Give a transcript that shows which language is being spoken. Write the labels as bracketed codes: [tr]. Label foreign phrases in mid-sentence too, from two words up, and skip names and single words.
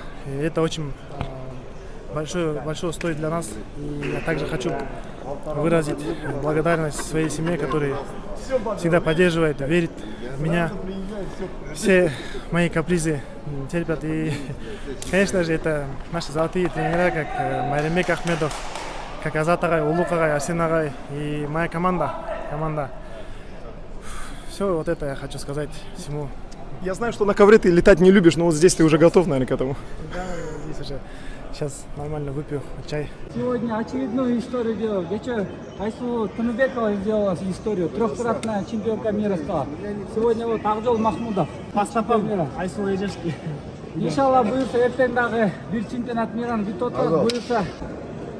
[ru] И это очень большое стоит для нас. И я также хочу выразить благодарность своей семье, которая всегда поддерживает, верит в меня. Все мои капризы терпят. И, конечно же, это наши золотые тренера, как Майрамбек Ахмедов, как Азат Агай, Улук Агай, Арсен Агай и моя команда. Все вот это я хочу сказать всему. Я знаю, что на ковре ты летать не любишь, но вот здесь ты уже готов, наверное, к этому. Да, здесь уже сейчас нормально выпью чай. Сегодня очередную историю делал. Вечер Айсу Тунубекова сделала историю. Трехкратная чемпионка мира стала. Сегодня вот Акжол Махмудов. Пастапам Айсул Эжешки. [ky] Иншалла буюрса эртең дагы бир [ru] чемпионат мираны [ky] бүтүп отурат. Буюрса